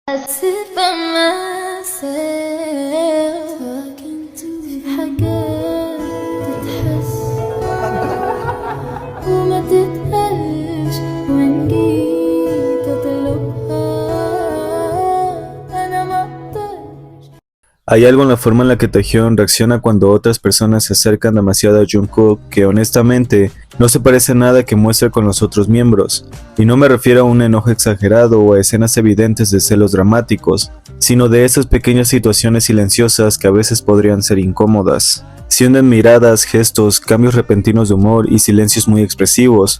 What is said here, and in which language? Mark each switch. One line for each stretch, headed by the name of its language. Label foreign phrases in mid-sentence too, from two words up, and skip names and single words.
English: sit by myself talking to
Arabic: في حاجات تتحس وما تتقالش وإن جيت أطلبها أنا ما أقدرش.
Spanish: Hay algo en la forma en la que Taehyun reacciona cuando otras personas se acercan demasiado a Jungkook que honestamente no se parece a nada que muestre con los otros miembros, y no me refiero a un enojo exagerado o a escenas evidentes de celos dramáticos, sino de esas pequeñas situaciones silenciosas que a veces podrían ser incómodas, siendo en miradas, gestos, cambios repentinos de humor y silencios muy expresivos.